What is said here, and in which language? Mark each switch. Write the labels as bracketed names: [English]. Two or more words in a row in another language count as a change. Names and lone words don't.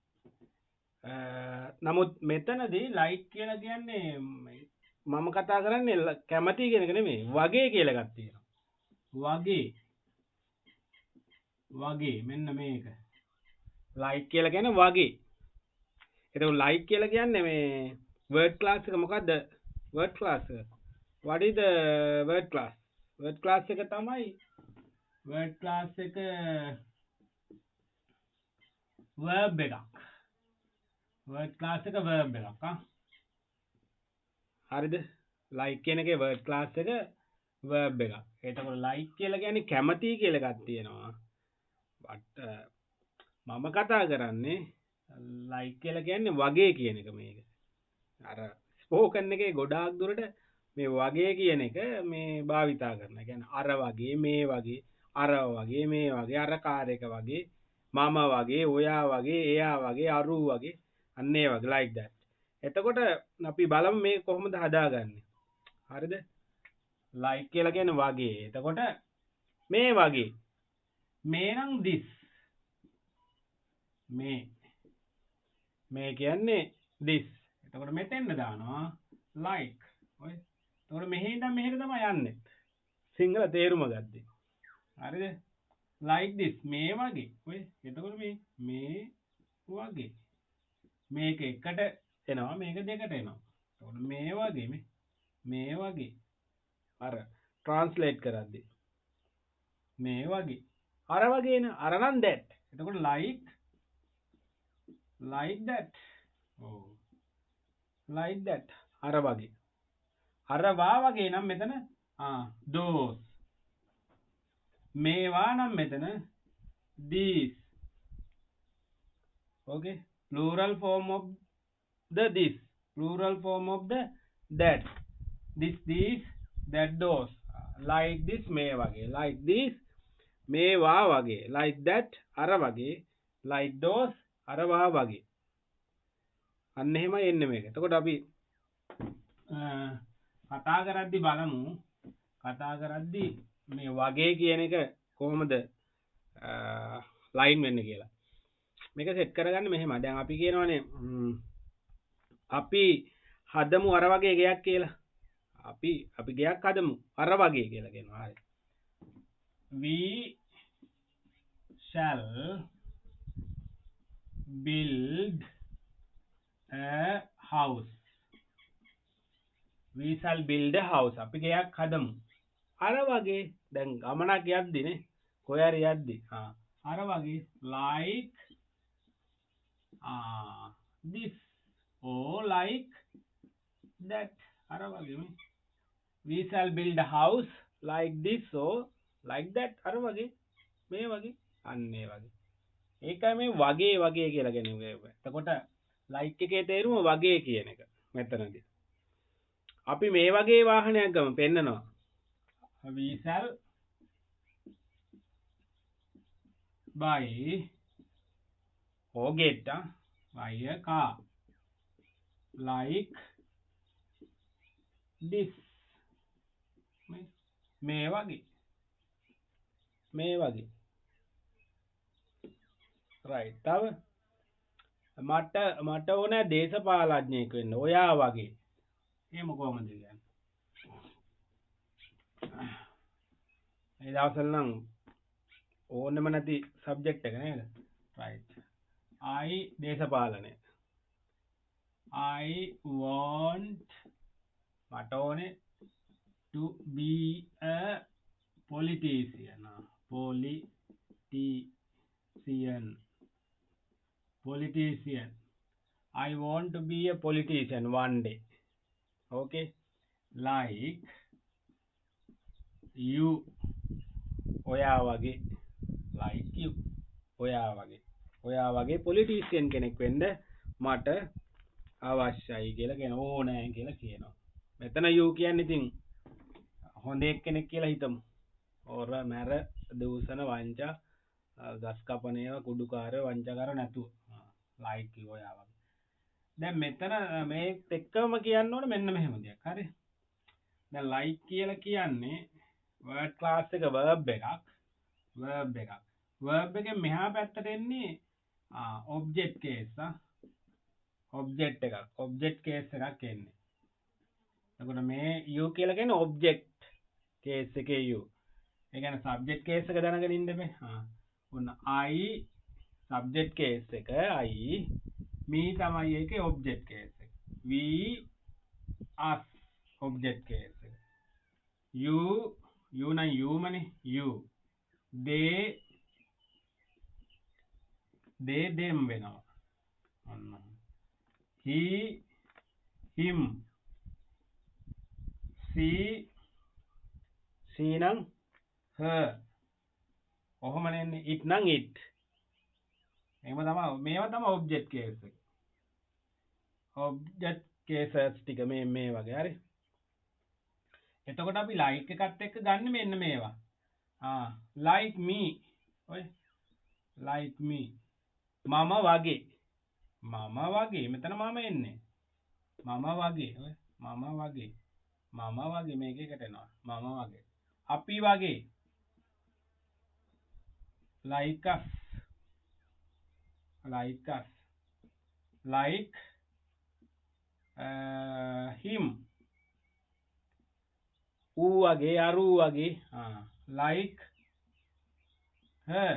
[Sinhala] නමුත් මෙතනදී like කියලා කියන්නේ මම කතා කරන්නේ කැමති කියන එක නෙමෙයි. වගේ කියලා එකක් තියෙනවා. වගේ මෙන්න මේක. like කියලා කියන්නේ වගේ. එතකොට like කියලා කියන්නේ මේ [English] word class [Sinhala] එක මොකද්ද? [English] word class එක. what is the word class? word class [Sinhala] එක තමයි [English] word class [Sinhala] එක verb එකක්. [English] word class [Sinhala] එක verb එකක්. හරිද? like කියන එකේ [English] word class [Sinhala] එක verb එකක්. එතකොට like කියලා කියන්නේ කැමති කියලා එකක් තියෙනවා. but මම කතා කරන්නේ like කියලා කියන්නේ වගේ කියන එක මේක. අර ස්පෝකන් එකේ ගොඩාක් දුරට මේ වගේ කියන එක මේ භාවිතා කරනවා. ඒ කියන්නේ අර වගේ මේ වගේ අර වගේ මේ වගේ අර කාර් එක වගේ මම වගේ ඔයා වගේ එයා වගේ අරු වගේ අන්න ඒ වගේ [English] like that. [Sinhala] එතකොට අපි බලමු මේ කොහොමද හදාගන්නේ. හරිද? like කියලා කියන්නේ වගේ. එතකොට මේ වගේ මේ නම් this මේ කියන්නේ this. එතකොට මෙතෙන්ද දානවා like. ඔය. එතකොට මෙහෙන් ඉඳන් මෙහෙට තමයි යන්නේ. සිංහල තේරුම ගත්තේ. හරිද? [English] like this [Sinhala] මේ වගේ. ඔය. එතකොට මේ වගේ. මේක එකට එනවා මේක දෙකට එනවා. එතකොට මේ වගේ මේ වගේ. අර translate කරද්දී මේ වගේ. අර වගේ න අර නම් that. එතකොට [English] like that. ඔව්. like that. [Sinhala] අර වගේ. අර වා වගේ නම් මෙතන those. මේවා නම් මෙතන these. [English] okay. plural form of the this. plural form of the that. this these that those. like this [Sinhala] මේ වගේ. [English] like this [Sinhala] මේවා වගේ. [English] like that [Sinhala] අර වගේ. [English] like those [Sinhala] අර වා වගේ. අන්න එහෙමයි එන්නේ මේක. එතකොට අපි කතා කරද්දි බලමු. කතා කරද්දි මේ වගේ කියන එක කොහොමද ලයින් වෙන්නේ කියලා. මේක සෙට් කරගන්න මෙහෙම. දැන් අපි කියනවානේ අපි හදමු අර වගේ ගයක් කියලා. අපි ගයක් හදමු අර වගේ කියලා කියනවා. හරි. [English] We shall build a house. we shall build a house. [Sinhala] අපි ගයක් හදමු අර වගේ. දැන් ගමනක් යද්දිනේ කොහේ හරි යද්දි අර වගේ [English] like this or like that. [Sinhala] අර වගේ [English] we shall build a house like this or like that. [Sinhala] අර වගේ මේ වගේ අන්න ඒ වගේ. ඒකයි මේ වගේ කියලා කියන්නේ. එතකොට like එකේ තේරුම වගේ කියන එක මෙතනදී. අපි මේ වගේ වාහනයක් ගමු පෙන්නනවා. [English] we shall buy or get buy a car like this. [Sinhala] මේ වගේ right. තව මට ඕන දේශපාලඥයෙක් වෙන්න ඔයා වගේ. එහෙම කොහොමද කියන්නේ? ඒ දවස්වල නම් ඕනෙම නැති සබ්ජෙක්ට් එක නේද? [English] right. I දේශපාලනය. I want [Sinhala] මට ඕනේ [English] to be a politician. Politician. I want to be a politician one day. Okay. like you [Sinhala] ඔයා වගේ. [English] like you [Sinhala] ඔයා වගේ politician කෙනෙක් වෙන්න මට අවශ්‍යයි කියලා කියන ඕනෑ කියලා කියනවා. මෙතන you කියන්නේ ඉතින් හොඳ එක්කෙනෙක් කියලා හිතමු. ඕර මැර දූෂණ වංචා ගස් කපන ඒවා කුඩුකාරය වංචකර නැතුව ලයික් කිව්වා ඔයා වගේ. දැන් මෙතන මේ එක්කම කියන්න ඕන මෙන්න මෙහෙම දෙයක්. හරි. දැන් ලයික් කියලා කියන්නේ [English] word class [Sinhala] එක verb එකක්. verb එකක්. verb එකෙන් මෙහා පැත්තට එන්නේ [English] object case object [Sinhala] එකක්. [English] object case [Sinhala] එකක් එන්නේ. එතකොට මේ you කියලා කියන්නේ [English] object case [Sinhala] එකේ you. ඒ කියන්නේ [English] subject case [Sinhala] එක දැනගෙන ඉන්න බෑ. ඔන්න [English] I subject case [Sinhala] එක [English] I me [Sinhala] තමයි ඒකේ [English] object case [Sinhala] එක. [English] we us object case එක. you නම් you මනේ you. they them වෙනවා. [Sinhala] ඔන්න. [English] he him she නම් her. [Sinhala] ඔහොමනේ එන්නේ. it නම් it. එහෙම තමයි. මේවා තමයි [English] object case [Sinhala] එක. [English] object cases [Sinhala] ටික මේ වගේ. හරි. එතකොට අපි like එකත් එක්ක ගන්න මෙන්න මේවා. [English] like me. ඔය like me. [Sinhala] මම වගේ. මම වගේ. මෙතන මම එන්නේ. මම වගේ. ඔය මම වගේ. මම වගේ මේකකට එනවා. මම වගේ. අපි වගේ. [English] like us. like us. like him. [Sinhala] ඌ වගේ අරු වගේ. [English] like her.